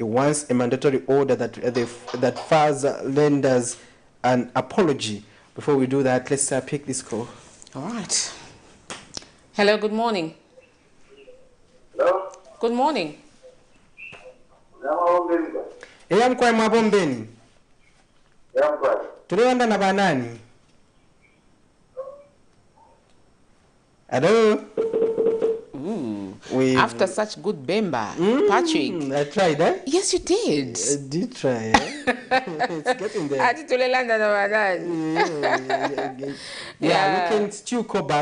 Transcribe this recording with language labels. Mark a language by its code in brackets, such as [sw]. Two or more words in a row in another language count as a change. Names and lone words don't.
[en] It wants a mandatory order that that files lenders an apology. Before we do that, let's pick this call. All right. Hello, good morning. Hello? Good morning. I'm quite mabombeni. [bem] Tuliwanda na banani. [en] Hello? After such good bemba, Patrick. I tried, eh? Yes, you did. I did try, eh? It's getting there. Yeah, we can still call back.